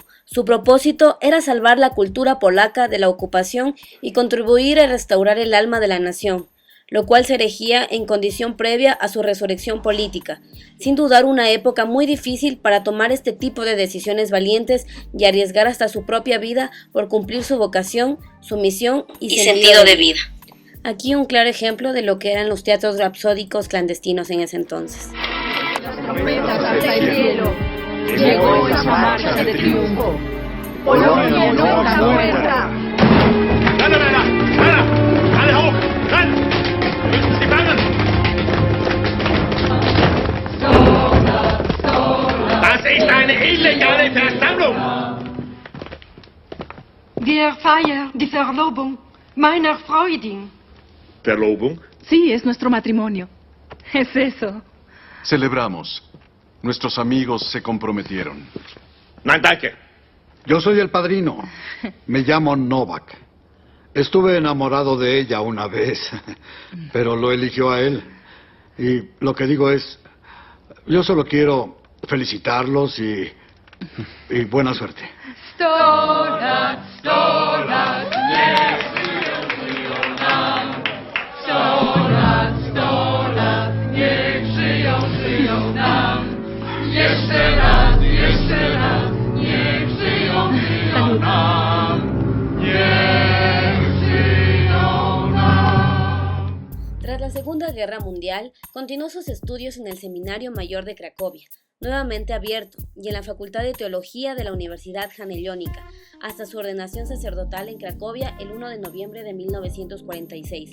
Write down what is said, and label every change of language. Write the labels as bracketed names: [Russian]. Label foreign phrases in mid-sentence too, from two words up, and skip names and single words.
[Spanish] Su propósito era salvar la cultura polaca de la ocupación y contribuir a restaurar el alma de la nación, lo cual se erigía en condición previa a su resurrección política, sin dudar una época muy difícil para tomar este tipo de decisiones valientes y arriesgar hasta su propia vida por cumplir su vocación, su misión y sentido de vida. Aquí un claro ejemplo de lo que eran los teatros rapsódicos clandestinos en ese entonces. Las trompetas hasta el cielo. Llegó esa marcha de triunfo. Polonia no está muerta. [German] Alle hoch! Dann! Müssen Sie fangen! Das ist eine illegale Versammlung! Wir feiern die Verlobung meiner Freundin. [Spanish] ¿Verlobung? Sí, es nuestro matrimonio. Es eso. Celebramos. Nuestros amigos se comprometieron. [German] Nein, danke. [Spanish] Yo soy el padrino. Me llamo Novak. Estuve enamorado de ella una vez, pero lo eligió a él. Y lo que digo es, yo solo quiero felicitarlos y buena suerte. [Polish] Stolat, stolat, niech żyją nam. Stolat, stolat, niech żyją nam. Jeszcze raz, niech żyją nam. [Spanish] Tras la Segunda Guerra Mundial, continuó sus estudios en el Seminario Mayor de Cracovia, nuevamente abierto, y en la Facultad de Teología de la Universidad Jagellónica, hasta su ordenación sacerdotal en Cracovia el 1 de noviembre de 1946.